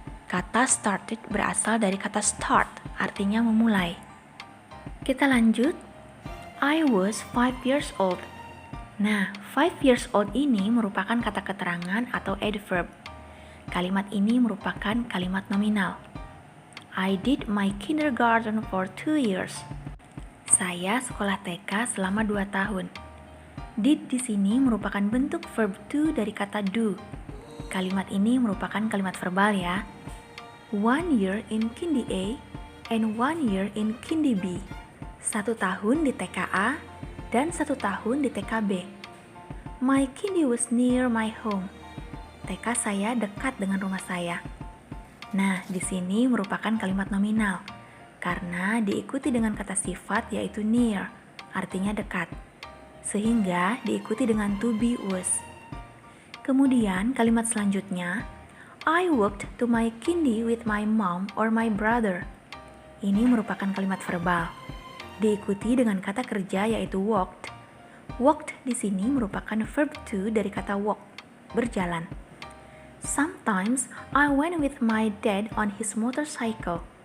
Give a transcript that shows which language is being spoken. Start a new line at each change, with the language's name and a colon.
Indonesian: Kata started berasal dari kata start, artinya memulai. Kita lanjut.
English: I was 5 years old.
Indonesian: Nah, 5 years old ini merupakan kata keterangan atau adverb. Kalimat ini merupakan kalimat nominal.
English: I did my kindergarten for 2 years.
Indonesian: Saya sekolah TK selama 2 tahun. Did di sini merupakan bentuk verb to dari kata do. Kalimat ini merupakan kalimat verbal ya.
English: 1 year in Kindi A and 1 year in Kindi B.
Indonesian: 1 tahun di TKA dan 1 tahun di TKB.
English: My Kindi was near my home.
Indonesian: TK saya dekat dengan rumah saya. Nah, di sini merupakan kalimat nominal karena diikuti dengan kata sifat yaitu near, artinya dekat. Sehingga diikuti dengan to be was. Kemudian kalimat selanjutnya,
English: I walked to my kindi with my mom or my brother.
Indonesian: Ini merupakan kalimat verbal. Diikuti dengan kata kerja yaitu walked. Walked di sini merupakan verb to dari kata walk, berjalan.
English: Sometimes I went with my dad on his motorcycle.